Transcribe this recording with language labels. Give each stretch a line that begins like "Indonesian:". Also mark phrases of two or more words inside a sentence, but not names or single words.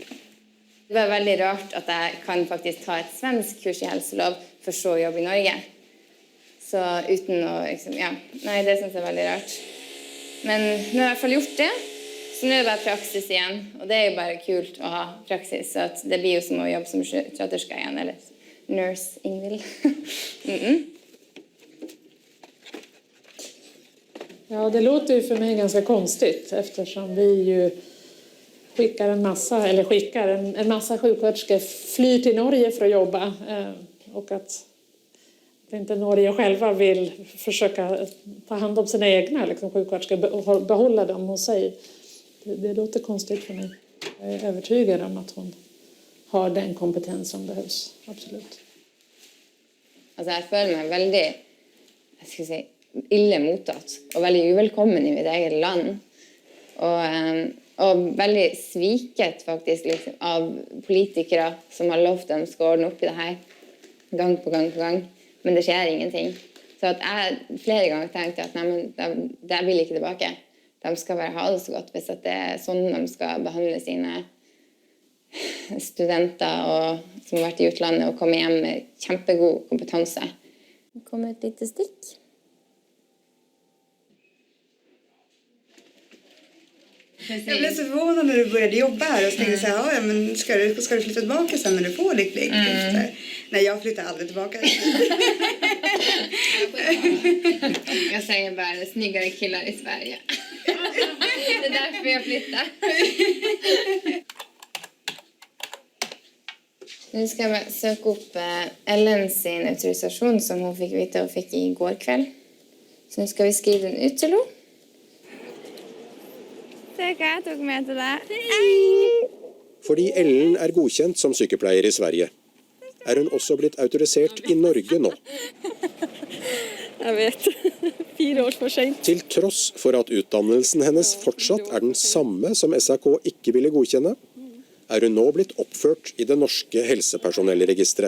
Norwegian: Det var veldig rart at jeg kan faktisk ta et svensk kurs i helselov for så å jobbe i Norge. Så uten å nei, det synes jeg er veldig rart. Men nå har jeg i hvert fall gjort det. Så nå er det bare praksis igjen, og det er jo bare kult å ha praksis, så at det blir jo som å jobbe som sköterska igjen, eller nurse Ingvild.
Swedish: Ja, det låter ju för mig ganska konstigt eftersom vi ju skickar en massa sjuksköterskor flyr till Norge för att jobba och att inte Norge själva vill försöka ta hand om sina egna sjuksköterskor och behålla dem hos sig. Det låter konstigt för mig. Jag är övertygad om att hon har den kompetens som behövs. Absolut.
Norwegian: Altså, jeg føler meg veldig, ille mottatt, og veldig uvelkommen i mitt eget land. Og veldig sviket faktisk av politikere som har lovt dem skal ordne opp i det her, gang på gang på gang. Men det skjer ingenting. Så at jeg flere ganger tenkte at nei, men det vil ikke tilbake. De skal bare ha det så godt hvis at det er sånn de skal behandle sine studenter som har vært i utlandet og komme hjem med kjempegod kompetanse. Det kommer et lite stikk.
Swedish: Jag blev så förvånad när du började jobba här och tänkte så här, ja, men ska du flytta tillbaka sen när du får ditt lägenhet? Nej, jag flyttar aldrig tillbaka. Jag säger bara snyggare killar i Sverige. Det är därför jag flyttar. Nu ska jag söka upp Ellen sin autorisation som hon fick vite och fick i går kväll. Så nu ska vi skriva den ut till henne.
Norwegian: Se hva jeg tok med til deg. Fordi Ellen er godkjent som sykepleier i Sverige, er hun også blitt autorisert i Norge nå. Jeg vet. 4 år for sent. Til tross for at utdannelsen hennes fortsatt er den samme som SAK ikke ville godkjenne, er hun nå blitt oppført i det norske helsepersonellregistret.